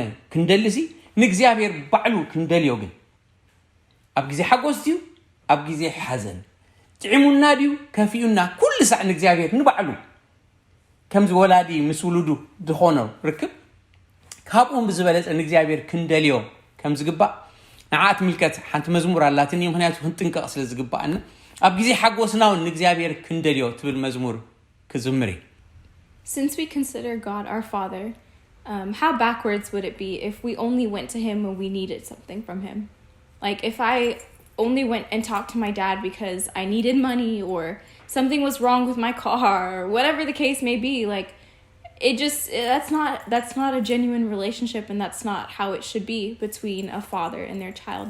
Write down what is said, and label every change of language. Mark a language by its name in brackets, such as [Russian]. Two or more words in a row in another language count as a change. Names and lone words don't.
[Tigrinya] ክንደልሲ ንእግዚአብሔር ባዕሉ ክንደልዮ ግን ኣብ ግዜ ሓጎስ ድዩ ኣብ ግዜ ሓዘን ጥዕሙና ድዩ ከፊኡና ኩሉ ሰዕ ንእግዚአብሔር ንባዕሉ ከምዚ ወላዲ ምስ ውሉዱ ድኾኖ ርክብ ካብኡን ብዝበለጸ ንእግዚአብሔር ክንደልዮ ከም ዝግባእ ንዓት ምልከት ሓንቲ መዝሙር ኣላትኒ ምክንያቱ ክንጥንቀቕ ስለ ዝግባእና ኣብ ግዜ ሓጎስናውን ንእግዚአብሔር ክንደልዮ ትብል መዝሙር ክዝምር [English] Since we consider God our Father, how backwards would it be if we only went to him when we needed something from him? Like if I only went and talked to my dad because I needed money or something was wrong with my car or whatever the case may be, like that's not a genuine relationship and that's not how it should be between a father and their child.